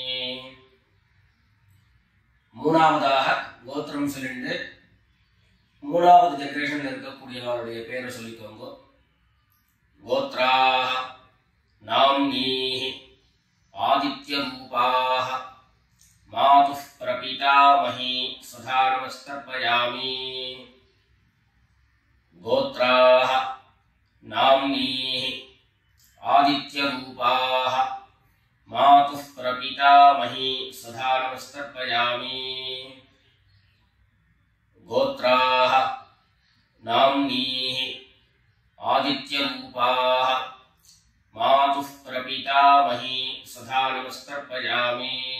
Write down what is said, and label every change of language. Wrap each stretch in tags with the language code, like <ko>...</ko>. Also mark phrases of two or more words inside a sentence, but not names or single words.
<ta>மூணாவதாக கோத்திரம் சொல்லிட்டு மூணாவது ஜெனரேஷன்ல இருக்கக்கூடியவருடைய பேரை சொல்லிக்கோங்க.</ta> <sa>गोत्राः नाम्नीः आदित्यरूपाः मातुः प्रपितामही सदा नमस्तर्पयामि. गोत्राः नाम्नीः आदित्यरूपाः मातुः प्रपितामही सदा नमस्तर्पयामि। गोत्राः नाम्नीः आदित्यरूपाः मातुः प्रपितामही सदा नमस्तर्पयामि।</sa>